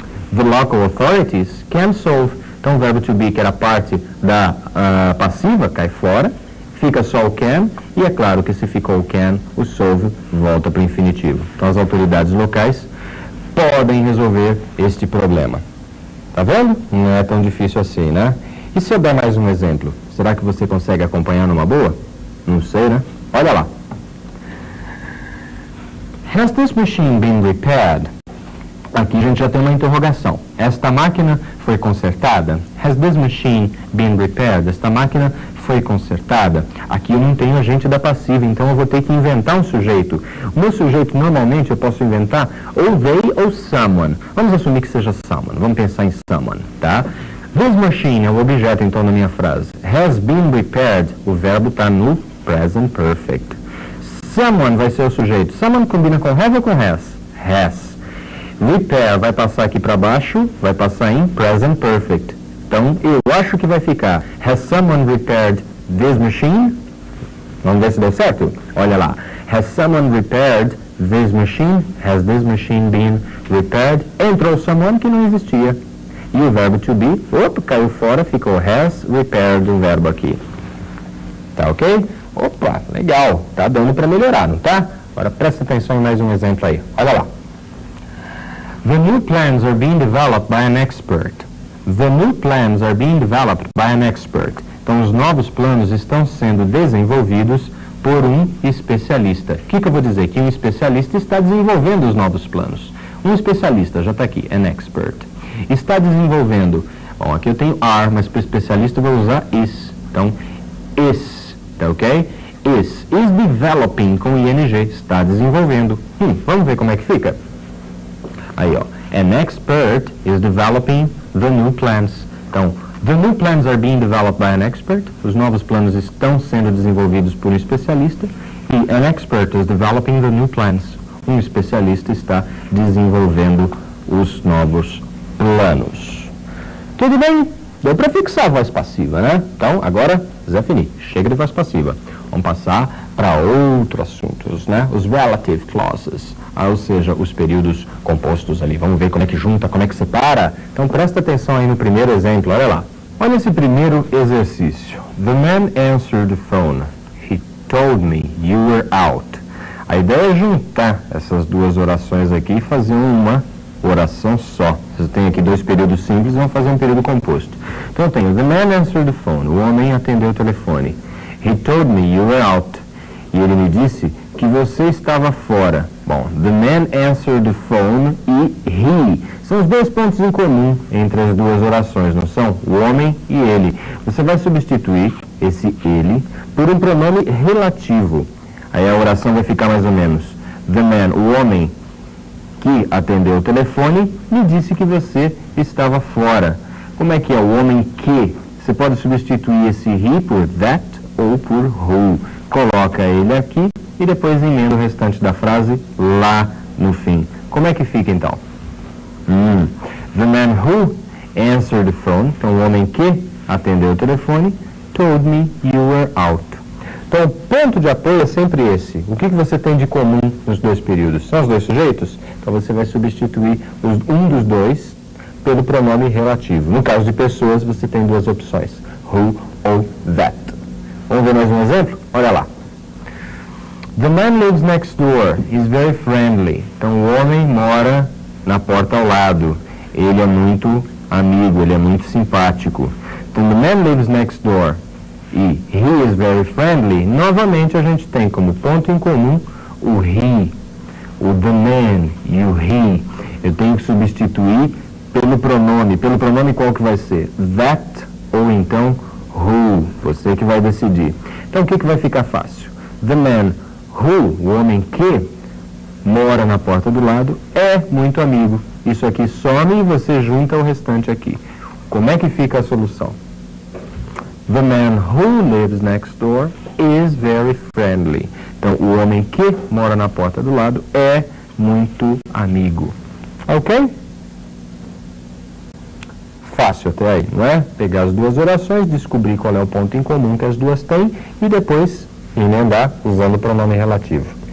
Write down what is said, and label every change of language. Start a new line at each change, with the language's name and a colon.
English: The local authorities can solve.
Portuguese: Então, o verbo to be, que era parte da passiva, cai fora. Fica só o can. E é claro que se ficou o can, o solve volta para o infinitivo. Então, as autoridades locais podem resolver este problema. Tá vendo? Não é tão difícil assim, né? E se eu der mais um exemplo? Será que você consegue acompanhar numa boa? Não sei, né? Olha lá.
English: Has this machine been repaired?
Portuguese: Aqui a gente já tem uma interrogação. Esta máquina foi consertada?
English: Has this machine been repaired?
Portuguese: Esta máquina foi consertada? Aqui eu não tenho agente da passiva, então eu vou ter que inventar um sujeito. O meu sujeito, normalmente, eu posso inventar ou they ou someone. Vamos assumir que seja someone. Vamos pensar em someone, tá? This machine é o objeto, então, na minha frase. Has been repaired. O verbo está no present perfect. Someone vai ser o sujeito. Someone combina com have ou com has? Has. Repair vai passar aqui para baixo, vai passar em present perfect. Então, eu acho que vai ficar
English: has someone repaired this machine?
Portuguese: Vamos ver se deu certo? Olha lá.
English: Has someone repaired this machine? Has this machine been repaired?
Portuguese: Entrou someone que não existia. E o verbo to be, opa, caiu fora, ficou has repaired o verbo aqui. Tá ok? Opa, legal. Tá dando para melhorar, não tá? Agora presta atenção em mais um exemplo aí. Olha lá.
English: The new plans are being developed by an expert. The new plans are being developed by an expert.
Portuguese: Então, os novos planos estão sendo desenvolvidos por um especialista. O que eu vou dizer? Que um especialista está desenvolvendo os novos planos. Um especialista, já está aqui, an expert. Está desenvolvendo. Bom, aqui eu tenho are, mas para o especialista eu vou usar is. Então, is, tá ok? Is developing com ing, está desenvolvendo. Vamos ver como é que fica? Aí, ó.
English: An expert is developing the new plans. Então, the new plans are being developed by an expert.
Portuguese: Os novos planos estão sendo desenvolvidos por um especialista.
English: E an expert is developing the new plans.
Portuguese: Um especialista está desenvolvendo os novos planos. Tudo bem? Deu para fixar a voz passiva, né? Então, agora, Zé Fini, chega de voz passiva. Vamos passar para outros assuntos, né? Os relative clauses, ou seja, os períodos compostos ali. Vamos ver como é que junta, como é que separa. Então, presta atenção aí no primeiro exemplo, olha lá. Olha esse primeiro exercício.
English: The man answered the phone. He told me you were out.
Portuguese: A ideia é juntar essas duas orações aqui e fazer uma oração só. Você tem aqui dois períodos simples, vamos fazer um período composto. Então eu tenho,
English: the man answered the phone.
Portuguese: O homem atendeu o telefone.
English: He told me you were out.
Portuguese: E ele me disse que você estava fora. Bom,
English: the man answered the phone e he.
Portuguese: São os dois pontos em comum entre as duas orações, não são? O homem e ele. Você vai substituir esse ele por um pronome relativo. Aí a oração vai ficar mais ou menos. The man, o homem que atendeu o telefone, me disse que você estava fora. Como é que é o homem que? Você pode substituir esse he por that ou por who. Coloca ele aqui e depois emenda o restante da frase lá no fim. Como é que fica então?
English: The man who answered the phone,
Portuguese: então o homem que atendeu o telefone,
English: told me you were out.
Portuguese: Então o ponto de apoio é sempre esse. O que você tem de comum nos dois períodos? São os dois sujeitos? Então você vai substituir um dos dois pelo pronome relativo. No caso de pessoas, você tem duas opções, who ou that. Vamos ver mais um exemplo? Olha lá.
English: The man lives next door. He's very friendly.
Portuguese: Então o homem mora na porta ao lado. Ele é muito amigo, ele é muito simpático. Então
English: the man lives next door e he is very friendly.
Portuguese: Novamente a gente tem como ponto em comum o he, o the man e o he. Eu tenho que substituir pelo pronome. Pelo pronome qual que vai ser? That ou então who. Você que vai decidir. Então o que vai ficar fácil? The man who, o homem que mora na porta do lado, é muito amigo. Isso aqui some e você junta o restante aqui. Como é que fica a solução?
English: The man who lives next door is very friendly.
Portuguese: Então, o homem que mora na porta do lado é muito amigo. Ok? Fácil até aí, não é? Pegar as duas orações, descobrir qual é o ponto em comum que as duas têm e depois emendar usando o pronome relativo.